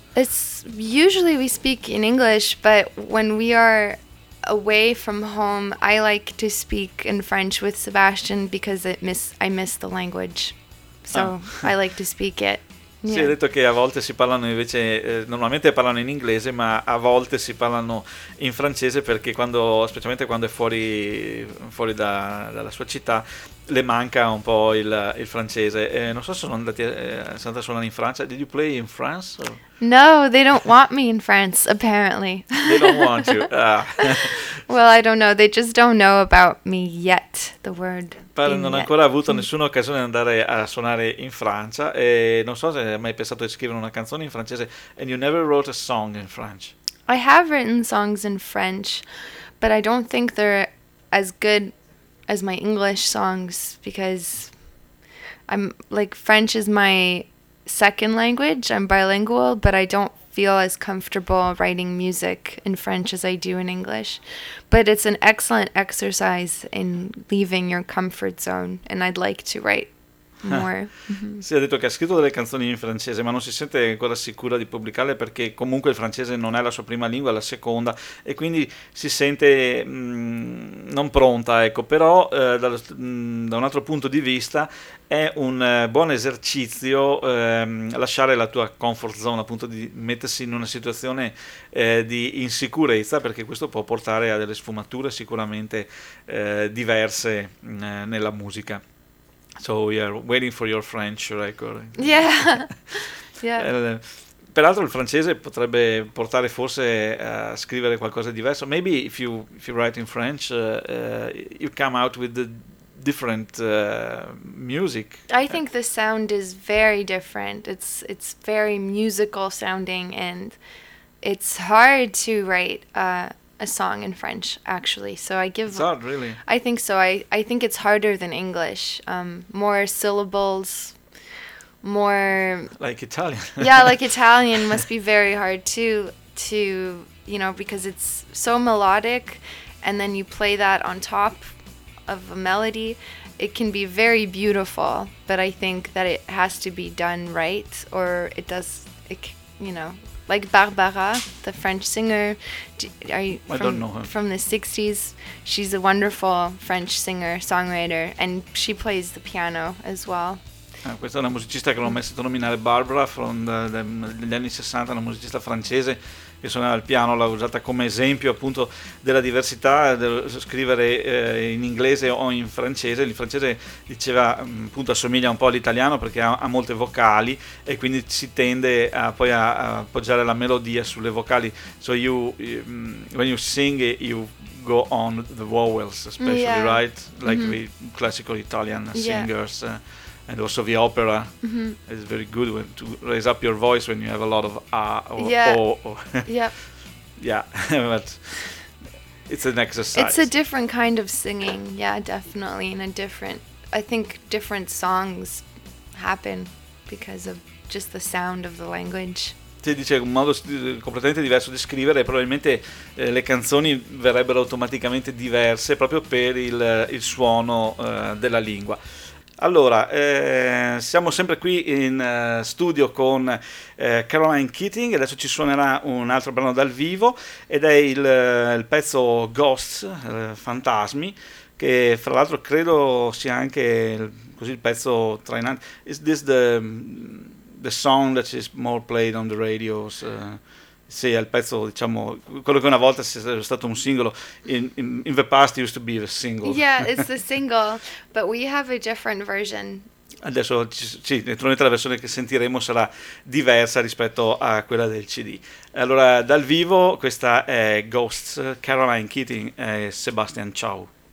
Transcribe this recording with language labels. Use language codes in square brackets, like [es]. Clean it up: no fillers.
[en] It's usually we speak in English, but when we are away from home, I like to speak in French with Sebastian because I miss the language. So I like to speak it. [it] Sì, hai detto che a volte si parlano invece, normalmente parlano in inglese, ma a volte si parlano in francese perché quando, specialmente quando è fuori dalla sua città, le manca un po' il francese. Non so se sono andati a Santa Solana in Francia. [en] Did you play in France? Or? No, they don't want me in France, apparently. They don't want you. Ah. Well, I don't know. They just don't know about me yet, the word. [it] Pare non ha ancora avuto nessuna occasione di andare a suonare in Francia e non so se hai mai pensato di scrivere una canzone in francese. [en] And you never wrote a song in French. I have written songs in French, but I don't think they're as good as my English songs because I'm like French is my second language. I'm bilingual, but I don't feel as comfortable writing music in French as I do in English. But it's an excellent exercise in leaving your comfort zone, and I'd like to write more. [it] Si è detto che ha scritto delle canzoni in francese, ma non si sente ancora sicura di pubblicarle perché comunque il francese non è la sua prima lingua, è la seconda, e quindi si sente non pronta, ecco. Però da un altro punto di vista è un buon esercizio lasciare la tua comfort zone, appunto di mettersi in una situazione di insicurezza, perché questo può portare a delle sfumature sicuramente diverse nella musica. [en] So we are waiting for your French record. Yeah. Yeah. [it] Peraltro il francese potrebbe portare forse a scrivere qualcosa di diverso. [en] Maybe if you write in French, you come out with the different music. I think the sound is very different. It's very musical sounding, and it's hard to write a song in French, actually. So I give. It's hard, really. I think so. I think it's harder than English. More syllables, more. Like Italian. Yeah, like Italian must be very hard too, you know, because it's so melodic, and then you play that on top of a melody, it can be very beautiful, but I think that it has to be done right, or it does, it, you know, like Barbara, the French singer, I don't know her, from the 60s, she's a wonderful French singer, songwriter, and she plays the piano as well. [it] Ah, questa è una musicista che l'ho messa a nominare, Barbara, degli anni 60, una musicista francese che suonava il piano, l'ho usata come esempio appunto della diversità, dello scrivere in inglese o in francese. Il francese, diceva, appunto assomiglia un po' all'italiano perché ha molte vocali e quindi si tende a poi a appoggiare la melodia sulle vocali. [en] So you, when you sing, you go on the vowels, especially, yeah. Right? Like mm-hmm. the classical Italian singers. Yeah. And also the opera mm-hmm. is very good to raise up your voice when you have a lot of or yeah. Or yep. Yeah, but it's an exercise. It's a different kind of singing, yeah, definitely, and a different, I think different songs happen because of just the sound of the language. [it] Ti dice un modo completamente diverso di scrivere, probabilmente le canzoni verrebbero automaticamente diverse proprio per il suono della lingua. Allora, siamo sempre qui in studio con Caroline Keating, adesso ci suonerà un altro brano dal vivo ed è il pezzo Ghosts, Fantasmi, che fra l'altro credo sia anche così il pezzo trainante. [en] Is this the song that is more played on the radios? [it] Sì, è il pezzo, diciamo, quello che una volta è stato un singolo. [en] In the past it used to be the single. Yeah, it's the single, but we have a different version. [it] Adesso, sì, naturalmente la versione che sentiremo sarà diversa rispetto a quella del CD. Allora, dal vivo, questa è Ghosts, Caroline Keating e Sebastian Chow.